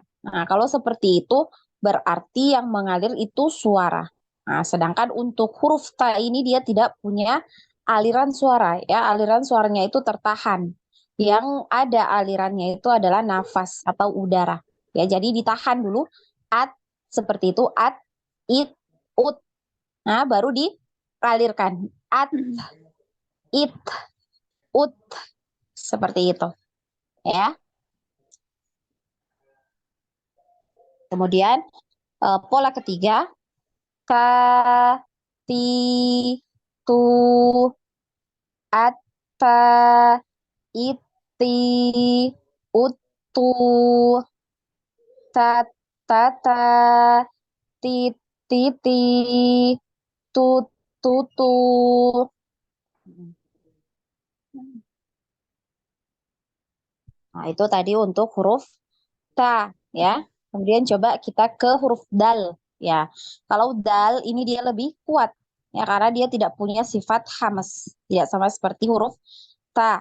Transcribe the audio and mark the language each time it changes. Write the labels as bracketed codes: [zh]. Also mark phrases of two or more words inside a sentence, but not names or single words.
[id] Nah, kalau seperti itu berarti yang mengalir itu suara. Nah, sedangkan untuk huruf ta ini dia tidak punya aliran suara ya. Aliran suaranya itu tertahan. Yang ada alirannya itu adalah nafas atau udara. Ya, jadi ditahan dulu. At seperti itu. [ar] At, it, [id] ut. Nah, baru dialirkan. [ar] At, it, ut. [id] Seperti itu. Ya. Kemudian pola ketiga. [ar] Ka, ti, tu, atta, iti, utu, ta, tata, ti, titi, tu, tutu. [id] Nah, itu tadi untuk huruf ta ya. Kemudian coba kita ke huruf dal ya. Kalau dal ini dia lebih kuat ya karena dia tidak punya sifat hamas, tidak sama seperti huruf ta.